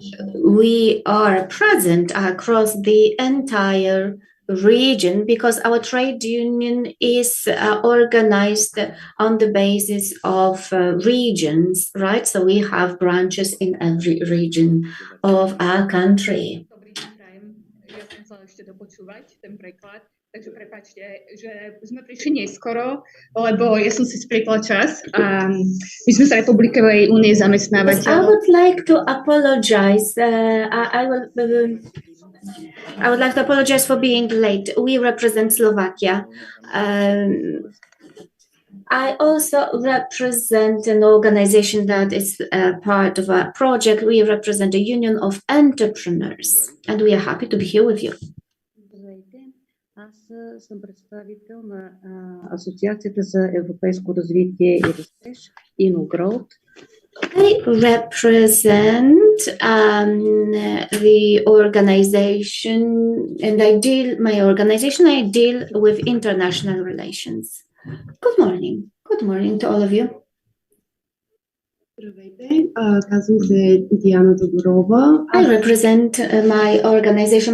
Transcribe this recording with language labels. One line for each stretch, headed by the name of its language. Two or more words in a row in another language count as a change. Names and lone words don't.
English: we are present across the entire region because our trade union is organized on the basis of regions, right? So we have branches in every region of our country.
Slovak: Takže prepáčte, že sme prišli neskoro, lebo ja som si splitla čas. My sme z Republikovej únie zamestnávateľov.
English: I would like to apologize. I would like to apologize for being late. We represent Slovakia. I also represent an organization that is part of a project. We represent a union of entrepreneurs, and we are happy to be here with you.
Bulgarian: Аз съм представител на Асоциацията за европейско развитие и растеж, InnoGrowth.
English: I represent the organization, and I deal with international relations. Good morning. Good morning to all of you. I represent my organization.